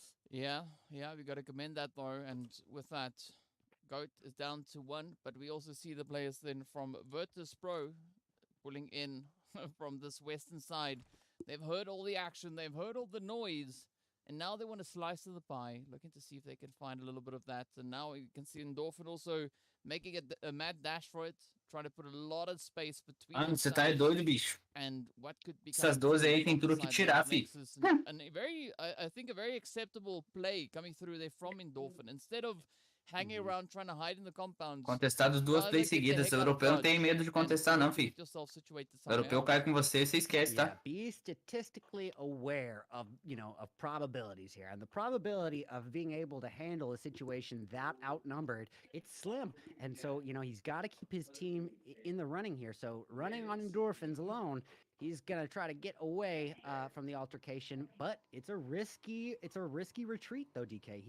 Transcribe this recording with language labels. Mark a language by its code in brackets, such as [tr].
[en] Yeah, we got to commend that though. And with that, Goat is down to 1, but we also see the players then from Virtus Pro pulling in from this western side. They've heard all the action, they've heard all the noise, and now they want to slice of the pie, looking to see if they can find a little bit of that. And now you can see Endorphin also making a mad dash for it, trying to put a lot of space between [pt] você tá doido, bicho. [en] and what could be [pt] Essas 12 aí tem tudo que tirar, fi. [en] And I think a very acceptable play coming through there from Endorphin. Instead of hanging around trying to hide in the compounds. [pt] Contestados 2 plays seguidas. O europeu não tem medo de contestar, não, fi. O europeu cai com você esquece, tá? [en] Be statistically aware of, of probabilities here. And the probability of being able to handle a situation that outnumbered, it's slim. And so, he's got to keep his team in the running here. So running on endorphins alone, he's going to try to get away from the altercation, but it's a risky retreat though, DK.